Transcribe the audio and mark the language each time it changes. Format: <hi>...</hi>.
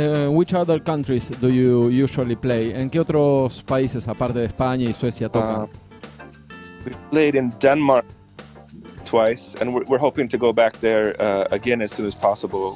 <en>Which other countries do you usually play?</en> <es>¿En qué otros países, aparte de España y Suecia, tocan?</es> <en>We played in Denmark twice, and we're hoping to go back there again as soon as possible.</en>